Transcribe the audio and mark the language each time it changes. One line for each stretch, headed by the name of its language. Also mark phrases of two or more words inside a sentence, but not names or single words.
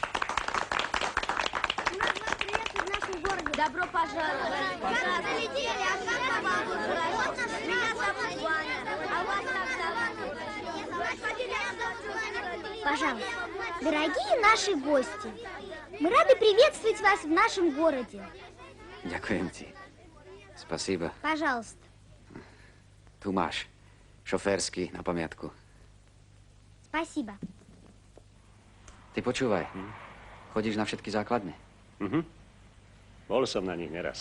Russian: Добро пожаловать. Залетели, а как вам ужрать? Меня зовут Ваня, а вас как зовут? Пожалуйста, дорогие наши гости, мы рады приветствовать вас в нашем городе.
Slovak: Ďakujem ti. Spasíba.
Russian: Пожалуйста.
Slovak: Tu máš. Šoférsky na pamiatku.
Russian: Спасибо.
Slovak: Ty počúvaj. Chodíš na všetky základne? Bol som na nich neraz.